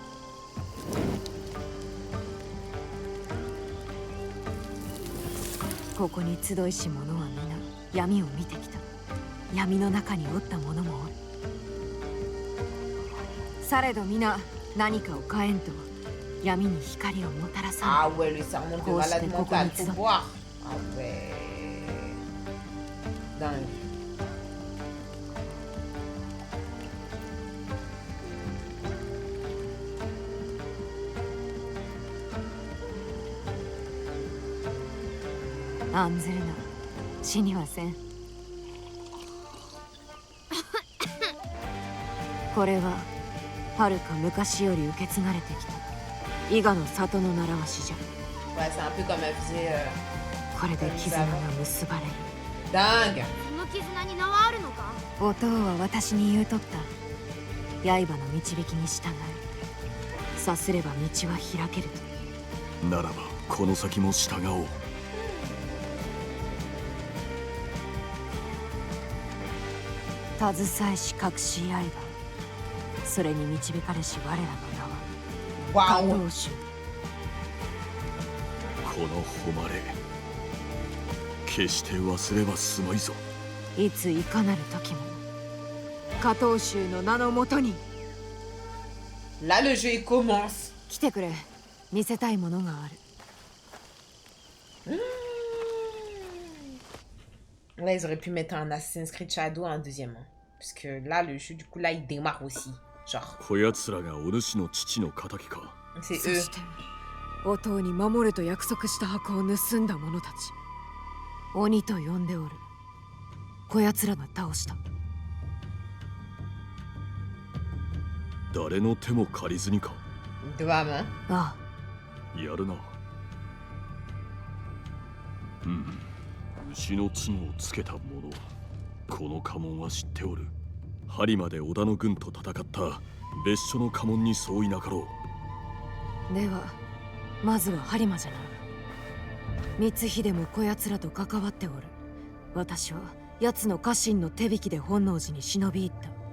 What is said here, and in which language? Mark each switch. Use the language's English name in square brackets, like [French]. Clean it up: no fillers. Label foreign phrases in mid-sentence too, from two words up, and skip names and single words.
[Japanese] ここに集いし者は皆闇を見てきた。闇の中におった者もおる。されど皆何かを変えんと闇に光をもたらさ Ah ん。 [French] ouais, le serment de Oh, malade c'était mental, Kokonitsu. faut voir. Ah ouais. Dingue. [Japanese] « 案ずるな。死にはせん。これは遥か昔より受け継がれてきた伊賀の里の習わしじゃ。 [French] Ouais, c'est un peu comme elle faisait. [Japanese] これで絆が結ばれる。 [French] Dingue. [Japanese] その絆に名はあるのか。お父は私に言うとった。刃の導きに従い、さすれば道は開けると。ならばこの先も従おう。携えし隠し刃それに導かれし我らの名は Waouh. 加藤衆この誉れ決して忘れはすまいぞ。いついかなる時も加藤衆の名のもとに [French] Là, le jeu, il commence. [Japanese] 来てくれ見せたいものがある [French] Là, ils auraient pu mettre un Assassin's Creed Shadow un deuxième. Parce que là, le jeu, du coup, là, il démarre aussi. Genre, [Japanese] こやつらがお主の父の仇か。 [French] c'est [Japanese] そ [French] eux. [Japanese] して音に守ると約束した箱を盗んだ者たち鬼と呼んでおるこやつらが倒した誰の手も借りずにか。 [French] De ma main. あ [Japanese] やるな。牛の角をつけた者。この家紋は知っておる。針まで織田の軍と戦った別所の家紋に相違なかろあではまずは播磨じゃな光秀もこやつらと関わっておる私は奴の家臣の手引きで本能寺に忍び入った